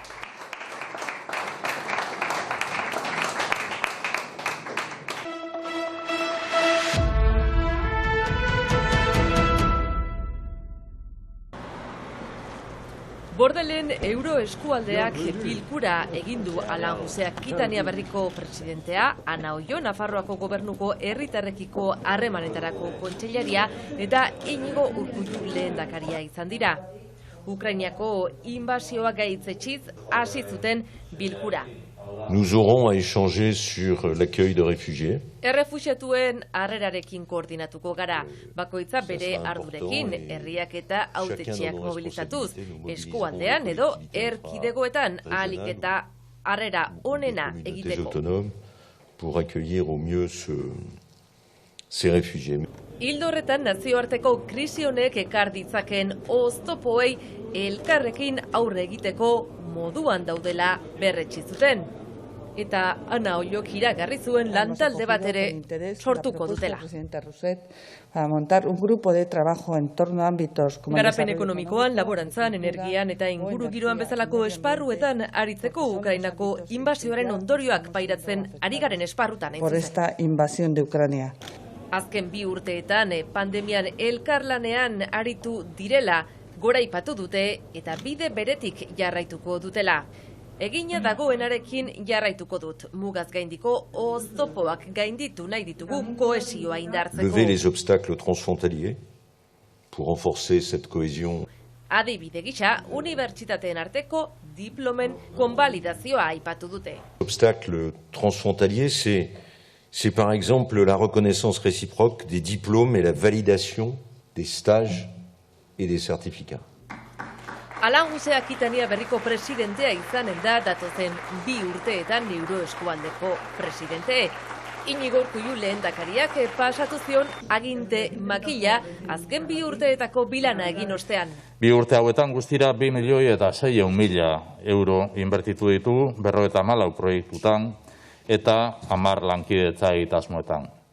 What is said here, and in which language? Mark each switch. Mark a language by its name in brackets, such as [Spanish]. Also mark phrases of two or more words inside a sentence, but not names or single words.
[Basque] Bordelen euro eskualdeak bilkura egin du Alan Jose Akitania Berriko presidentea, Ana Oio Nafarroako gobernuko herritarrekiko harremanetarako kontseilaria eta Iñigo Urkullu lehendakaria izan dira. Ukrainiako inbasioa gaitzetxiz hasi zuten bilkura. [French] Nous aurons à échanger sur l'accueil de réfugiés. [Basque] Errefuxiatuen harrerarekin koordinatuko gara, bakoitza bere ardurekin, herriak eta hautetsiak mobilizatuz, eskualdean edo erkidegoetan ahalik eta harrera onena egiteko. [French] Pour accueillir au mieux ces réfugiés. [Basque] Ildo horretan nazioarteko krisi honek ekar ditzaken oztopoei elkarrekin aurre egiteko moduan daudela berretsi zuten. Eta Ana Oiok iragarri zuen lantalde bat ere sortuko dutela. [Spanish] Para montar un grupo de trabajo en torno a ámbitos como [Basque] garapen ekonomikoan, laborantzan, energian eta ingurugiroan bezalako esparruetan aritzeko Ukrainako inbasioaren ondorioak pairatzen ari garen esparrutan. [Spanish] Por esta invasión de Ucrania. [Basque] Azken 2 urteetan pandemian elkarlanean aritu direla goraipatu dute eta bide beretik jarraituko dutela. Egina dagoenarekin jarraituko dut, mugaz gaindiko oztopoak gainditu nahi ditugu kohesioa indartzeko. [French] Lever les obstacles transfrontaliers pour renforcer cette cohésion. [Basque] Adibide gisa, unibertsitateen arteko diplomen konbalidazioa aipatu dute. [French] L'obstacle transfrontalier, c'est par exemple la reconnaissance réciproque des diplômes et la validation des stages et des certificats. [Basque] Alan Jose Akitania Berriko presidentea izanen da datozen 2 urteetan euroeskualdeko presidente. Iñigo Urkullu lehendakariak pasatu zion aginte makila azken 2 urteetako bilana egin ostean. 2 urte hauetan guztira 2.600.000 euro inbertitu ditu 54 proiektutan eta 10 lankidetza egitasmoetan.